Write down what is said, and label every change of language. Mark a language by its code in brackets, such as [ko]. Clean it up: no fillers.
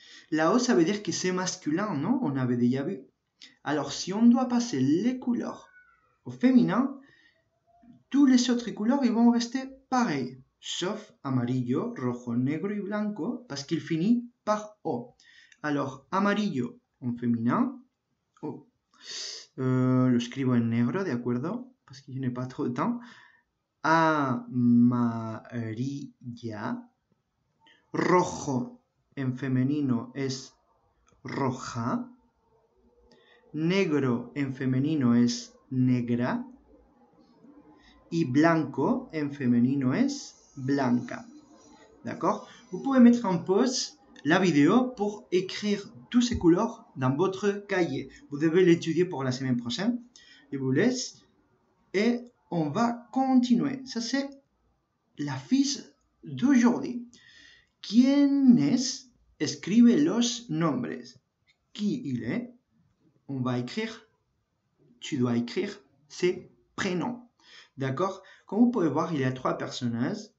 [fr] La O, ça veut dire que c'est masculin, non? On avait déjà vu. Alors, si on doit passer les couleurs au féminin, toutes les autres couleurs ils vont rester pareilles, sauf amarillo, rojo, negro y blanco, parce qu'il finit par O. Alors, amarillo en féminin, oh, [es] lo escribo en negro, ¿de acuerdo? [fr] Parce que je n'ai pas trop de temps. [es] Amarilla. Rojo en femenino es roja. Negro en femenino es negra. Y blanco en femenino es blanca. [fr] D'accord? Vous pouvez mettre en pause la vidéo pour écrire toutes ces couleurs dans votre cahier. Vous devez l'étudier pour la semaine prochaine. Je vous laisse et on va continuer. Ça, c'est la fiche d'aujourd'hui. [es] ¿Quiénes escribe los nombres? [fr] Qui il est? On va écrire, tu dois écrire ses prénoms. D'accord? Comme vous pouvez voir, il y a 3 personnages.